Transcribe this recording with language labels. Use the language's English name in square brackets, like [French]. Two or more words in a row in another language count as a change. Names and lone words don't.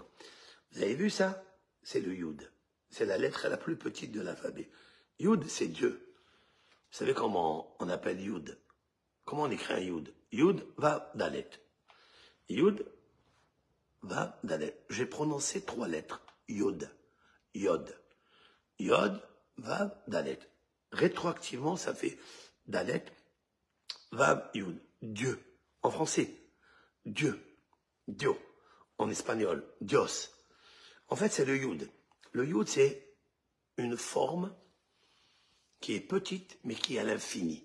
[French] Vous avez vu ça? C'est le Yud. C'est la lettre la plus petite de l'alphabet. Yud, c'est Dieu. Vous savez comment on appelle Yud? Comment on écrit un Yud? Yud, Vav, Dalet. Yud, Vav, Dalet. J'ai prononcé 3 lettres. Yud. Yod. Yod, Vav, Dalet. Rétroactivement, ça fait Dalet, Vav, Yud. Dieu. En français, Dieu. Dio. En espagnol, Dios. En fait, c'est le Yud. Le Yud, c'est une forme qui est petite, mais qui est à l'infini.